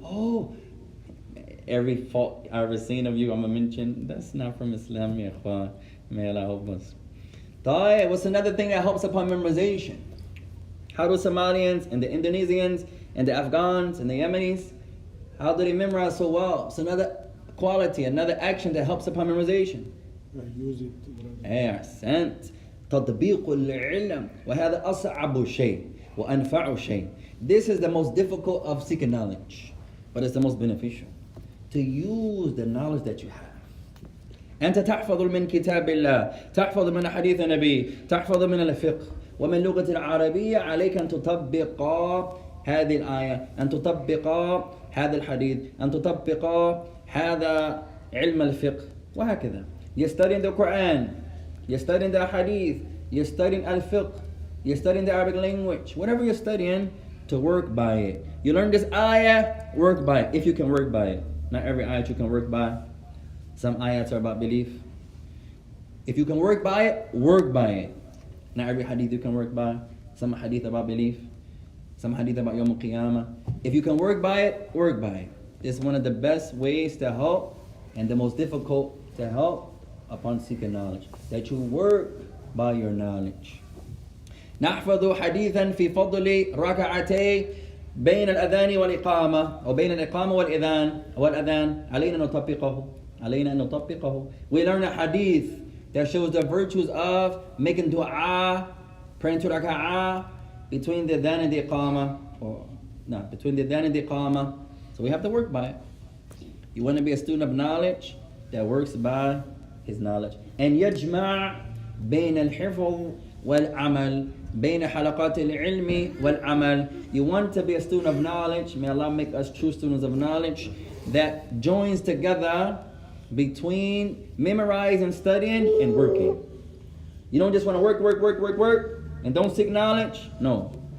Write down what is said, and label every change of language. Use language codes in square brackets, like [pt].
[en] Oh, every fault I've ever seen of you, I'm going to mention, that's not from Islam, ya ikhwan. May Allah help us. What's another thing that helps upon memorization? How do Somalians and the Indonesians and the Afghans and the Yemenis, how do they memorize so well? It's another quality, another action that helps upon memorization. Use it. [ar] أحسنت. تطبيق العلم وهذا أصعب شيء وأنفع شيء. [en] This is the most difficult of seeking knowledge, but it's the most beneficial. To use the knowledge that you have. [ar] أنت تحفظ من كتاب الله، تحفظ من حديث النبي، تحفظ من الفقه ومن لغة العربية. عليك أن تطبق هذه الآية، أن تطبق هذا الحديث، أن تطبق هذا علم الفقه وهكذا. [en] You're studying the Quran, you're studying the hadith, you're studying al-fiqh, you're studying the Arabic language, whatever you're studying, to work by it. You learn this ayah, work by it, if you can work by it. Not every ayat you can work by. Some ayats are about belief. If you can work by it, work by it. Not every hadith you can work by. Some hadith about belief. Some hadith about Yawm al-Qiyamah. If you can work by it, work by it. It's one of the best ways to help and the most difficult to help upon seeking knowledge. That you work by your knowledge. [ar] نحفظ حديثا في فضل ركعتي بين الأذان والإقامة أو بين الإقامة والأذان علينا نطبقه. [en] We learn a hadith that shows the virtues of making dua, praying to raka'ah between the adhan and the iqamah, between the adhan and the iqamah. So we have to work by it. You want to be a student of knowledge that works by his knowledge. [ar] And يجمع بين الحفظ والعمل بين حلقات العلم والعمل. [en] You want to be a student of knowledge. May Allah make us true students of knowledge that joins together between memorizing, studying, and working. You don't just want to work, and don't seek knowledge. No.